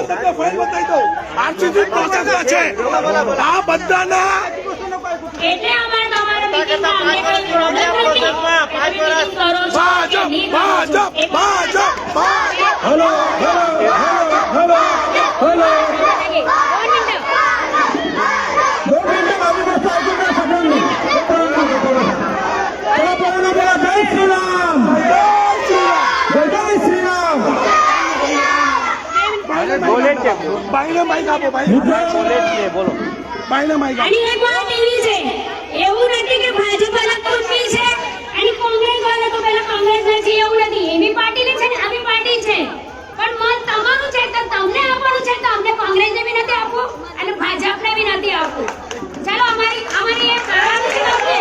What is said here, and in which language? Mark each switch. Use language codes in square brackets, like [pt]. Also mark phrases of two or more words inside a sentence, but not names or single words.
[gu] ફાઇલ બતાવી દો આરસીસી પ્રોસેસમાં છે આ બધાના એટલે અમારે તમારા મીટિંગમાં અમને કોઈ પ્રોબ્લેમ નથી મીટિંગ કરો છો ભાજપ કે નહીં કરો છો ભાજપ ભાજપ ભાજપ हेलो हेलो हेलो 1 મિનિટ [mr] 2 मिनिटं माझी गोष्ट ऐकून घ्या सगळ्यांनी. चला पोरांनो बोला जय श्रीराम जय श्रीराम. [gu] બોલે છે બાઈને માઈક આપો ભાઈ બોલે છે બોલો બાઈને માઈક આપો અને એક વાત એવી છે એવું નથી કે ભાજપ અલગ કંપની છે અને કોંગ્રેસ વાળા તો પેલા કોંગ્રેસ નથી એવું નથી એની પાર્ટી છે ને આવી પાર્ટી છે પણ મત તમારું છે તો તમને આપવાનું છે તો અમને કોંગ્રેસને બી નથી આપવું અને ભાજપને બી નથી આપવું ચાલો અમારી એક કરવાનું છે